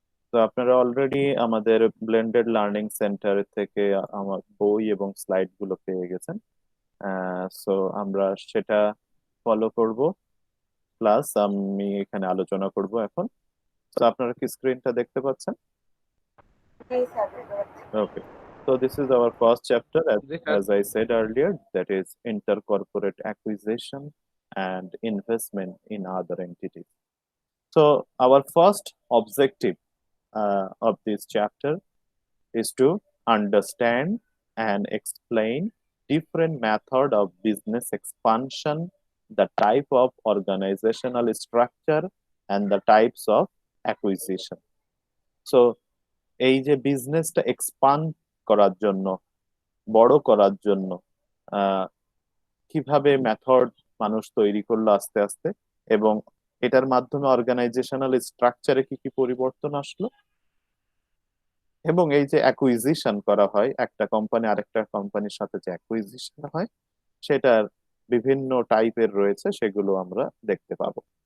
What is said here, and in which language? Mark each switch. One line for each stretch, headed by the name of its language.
Bangla: তো আপনারা অলরেডি আমাদের ব্লেন্ডেড লার্নিং সেন্টার থেকে আমার বই এবং স্লাইড গুলো পেয়ে গেছেন। সো আমরা সেটা ফলো করব, প্লাস আমি এখানে আলোচনা করব এখন। তো আপনারা কি স্ক্রিনটা দেখতে পাচ্ছেন? জি স্যার, বুঝতে পারছি।
English: Okay. So this is our first chapter,
Bangla: G sir.
English: as I said earlier, that is intercorporate acquisition and investment in other entities. So our first objective of this chapter is to understand and explain different method of business expansion, the type of organizational structure, and the types of acquisition.
Bangla: So এই যে বিজনেসটা expand করার জন্য, বড় করার জন্য আহ, কিভাবে method মানুষ তৈরি করলো আস্তে আস্তে, এবং এটার মাধ্যমে অর্গানাইজেশনাল স্ট্রাকচারে কি কি পরিবর্তন আসলো, এবং এই যে অ্যাকুইজিশন করা হয় একটা কোম্পানি আরেকটা কোম্পানির সাথে, যে অ্যাকুইজিশন হয় সেটার বিভিন্ন টাইপের রয়েছে, সেগুলো আমরা দেখতে পাবো।